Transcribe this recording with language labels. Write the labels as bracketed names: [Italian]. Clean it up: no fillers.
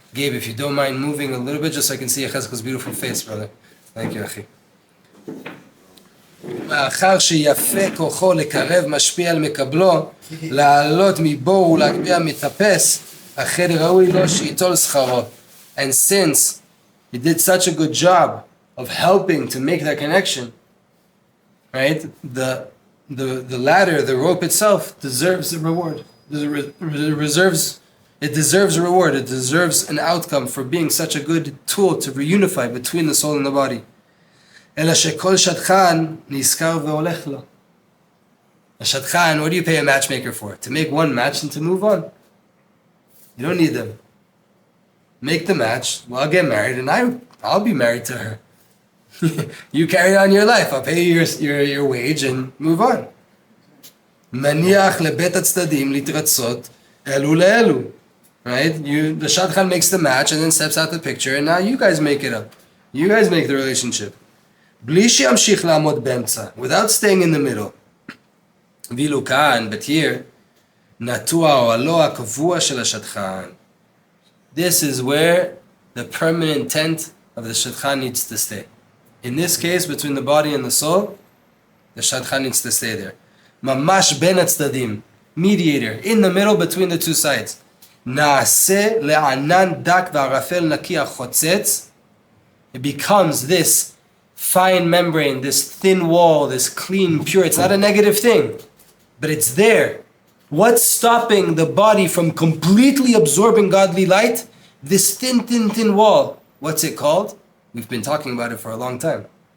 [English] Gabe, if you don't mind moving a little bit, just so I can see Yechezkel's beautiful face, brother. Thank you, Achi. [Hebrew] מאחר שיפה כוחו לקרב משפיע על מקבלו, לעלות מבור ולהגביה מטפס, אכן ראוי לו שיטול שכרו. [English] And since he did such a good job of helping to make that connection, right? The ladder, the rope itself deserves the reward. It deserves a reward. It deserves an outcome for being such a good tool to reunify between the soul and the body. [Hebrew] אלא שכל שדכן נזכר והולך לו. [English] A shadchan, what do you pay a matchmaker for? To make one match and to move on. You don't need them. Make the match, well, I'll get married and I'll be married to her. You carry on your life. I'll pay you your wage and move on. [Hebrew] מניח לבית הצדדים להתרצות אלו לאלו. [English] Right? The shadchan makes the match and then steps out the picture, and now you guys make it up. You guys make the relationship. [Hebrew] בלי שימשיך לעמוד באמצע, [English] without staying in the middle. [Hebrew] ואילו כאן, [English] but here, [Hebrew] נטוע אוהלו הקבוע של השדכן. [English] This is where the permanent tent of the shadchan needs to stay. In this case, between the body and the soul, the shadchan needs to stay there. [Hebrew] Mamash ben הצדדים, [English] mediator, in the middle between the two sides. [Hebrew] נעשה לענן דק וערפל נקי החוצץ. [English] It becomes this fine membrane, this thin wall, this clean, pure. It's not a negative thing, but it's there. What's stopping the body from completely absorbing godly light? This thin, thin, thin wall. What's it called? We've been talking about it for a long time.